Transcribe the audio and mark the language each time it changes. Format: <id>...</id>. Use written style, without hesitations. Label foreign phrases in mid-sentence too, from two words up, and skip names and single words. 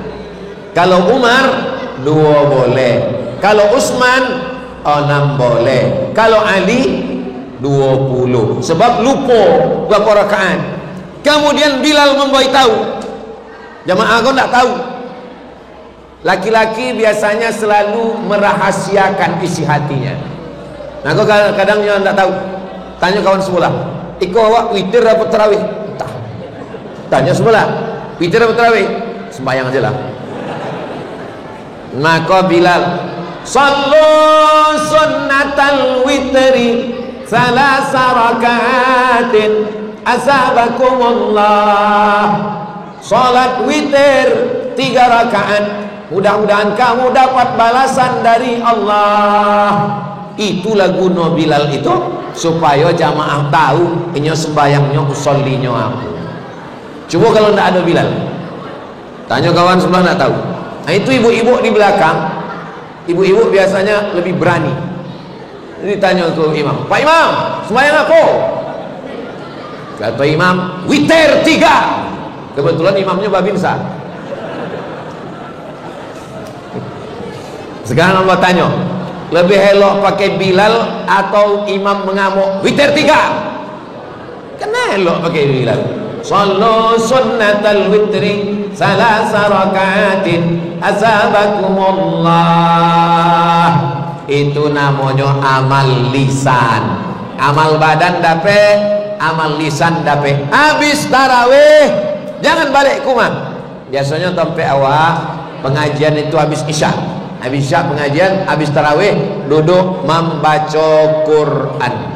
<ms>Kalau Umar 2 boleh. Kalau Utsman 6 boleh. Kalau Ali 20. Sebab lupa berapa rakaat. Kemudian Bilal memberitahu. Jamaah kau tak tahu. Laki-laki biasanya selalu merahasiakan isi hatinya. Nah, kau kadang yang tak tahu. Tanya kawan sebelah, "Iko awak witir apa tarawih?" Entah. Tanya sebelah, "Witir apa tarawih?" Sembahyang aja lah. Maka Bilal,</ms> <ar>"صلوا سنة الوتر ثلاث ركعات أثابكم الله."</ar> <ms>Salat witir 3 rakaat, mudah-mudahan kamu dapat balasan dari Allah. Itulah guna Bilal itu, supaya jamaah tahu ini sembahyangnya usollinya aku. Coba kalau tidak ada Bilal, tanya kawan sebelah tidak tahu. Nah, itu ibu-ibu di belakang. Ibu-ibu biasanya lebih berani. Jadi tanya ke imam, "Pak Imam, sembahyang aku?" Kata imam, "Witir 3." Kebetulan imamnya babinsa. Sekarang Allah tanya, lebih elok pakai Bilal atau imam mengamuk? Witir 3. Kena elok pakai Bilal.</ms> <ar>صلوا سنة الوتر ثلاث ركعات أثابكم الله.</ar> <ms>Itu namanya amal lisan. Amal badan dapat, amal lisan dapat. Habis tarawih jangan balik ke rumah. Biasanya sampai awal pengajian itu habis isya. Habis isya pengajian, habis tarawih duduk membaca Quran.</ms>